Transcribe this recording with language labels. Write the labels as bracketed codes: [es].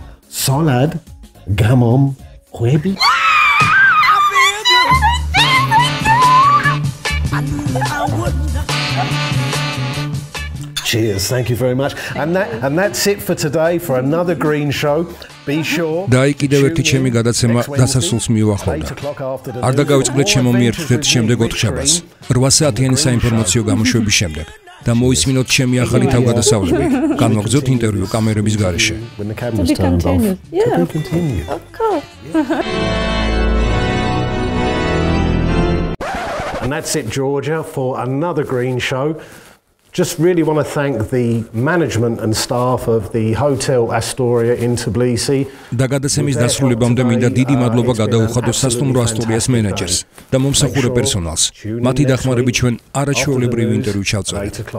[en] Solad gamom ხვები. Cheers, thank you very much. And that's it for today for another Green Show. Be sure. [ka] დაი კიდევ ერთი ჩემი გადაცემა დასასრულს მიუახლოვდა. არ დაგავიწყდეთ შემომიერთდეთ შემდეგ 4 შაბათს 8 საათიანი საინფორმაციო გამოშვების შემდეგ და მოისმინოთ ჩემი ახალი თავგადასავლები. განვაგრძოთ ინტერვიუ კამერების გარეშე. [en] When the cameras turn off. Yeah. To be continued. Of course. And that's it, Georgia, for another Green Show. Just really want to thank the management and staff of the Hotel Astoria in Tbilisi. [ka] და გადაცემის დასრულებამდე მინდა დიდი მადლობა გადაუხადო სასტუმრო ასტორიას მენეჯერს და მომსახურე პერსონალს. მათი დახმარებით ჩვენ არაჩვეულებრივი ინტერვიუ ჩავწერეთ.